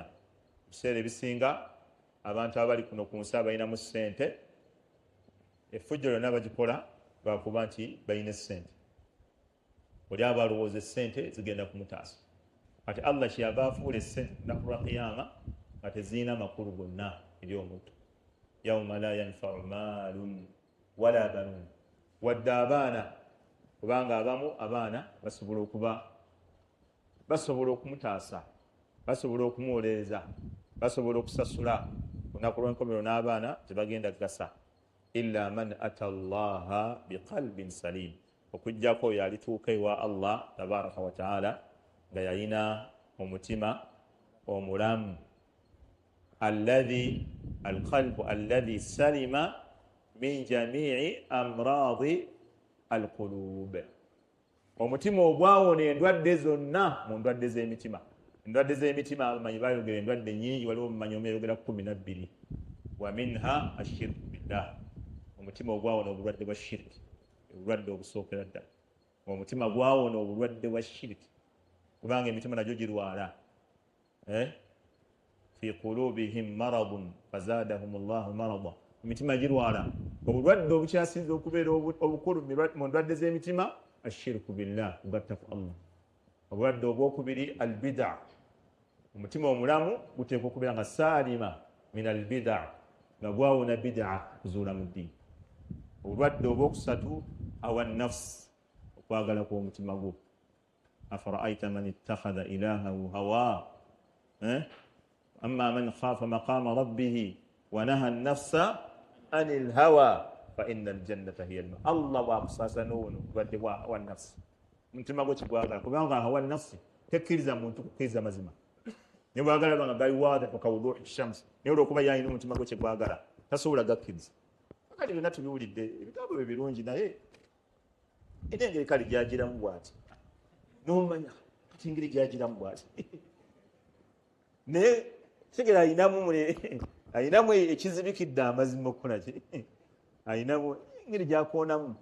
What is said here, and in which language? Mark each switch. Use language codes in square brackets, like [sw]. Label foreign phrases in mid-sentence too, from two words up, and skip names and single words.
[lg] Ebiseera ebisinga abantu abali kuno ku nsi abalinamu ssente, effujjo lyonna bagikola lwakuba nti balina essente. Oli aba alowooza essente zigenda kumutaasa. Kati Allah kyeyava afuula essente lunaku lwa qiyama nga tezirina makulu gonna eri omuntu. [ar] يوم لا ينفع مال ولا بنون, [lg] wadde abaana, kubanga abamu abaana basobola okumutaasa, basobola okumuwolereza, basobola okusasula. Lunaku lw'enkomerero n'abaana tebagenda kugasa. [ar] إلا من أتى الله بقلب سليم, [lg] okujjako oyo alituuka ewa Allah [ar] تبارك وتعالى [lg] nga yalina omutima omulamu. [ar] القلب الذي سلم من جميع أمراض القلوب, [lg] omutima ogwawona endwadde zonna mu ndwadde z'emitima. Endwadde z'emitima abamanyi bayogera endwadde nnyingi, waliwo omumanyi omuyogera 12. [ar] ومنها الشرك بالله, [lg] omutima ogwawona obulwadde bwa shiriki, obulwadde obusookera ddala. Omutima gwawona obulwadde bwa shiriki, kubanga emitima nagyo girwala. [ar] في قلوبهم مرض فزادهم الله مرضا, [lg] emitima girwala. Obulwadde obukyasinza okubeera obukulu mu ndwadde z'emitima [ar] الشرك بالله, [lg] kugatta ku Allah. Obulwadde obwokubiri albid'a, omutima omulamu guteekwa okubeera nga [ar] سلم من البدعة, [lg] nga gwawona bid'a, kuzuula mu ddiini. Obulwadde obwokusatu [ar] هوى نفسي, [lg] okwagala kw'omutima gwo. [ar] أفرأيت من اتخذ إلهه هواه أما من خاف مقام ربه ونهى النفس عن الهوى فإن الجنة هي الم. [lg] Allah bw'akusasa n'ono obulwadde bwa nafsi, omutima gwo kigwagala, kubanga [ar] هوى نفسي [lg] tekkiriza muntu kukkiriza mazima. Ne bwagala banga gali [ar] واضحا كوضوح الشمس, [lg] naye olw'okuba yalina omutima gwo kigwagala tasobola gakkiriza. Kati byonna tubiwulidde, ebitabo bye birungi, naye era engeri kale gyagiramu bw'ati n'omanya kati engeri gyagiramu bw'ati naye tegera ayinamu ekizibikidde amazima okukola ki, ayinamu engeri gyakoonamu.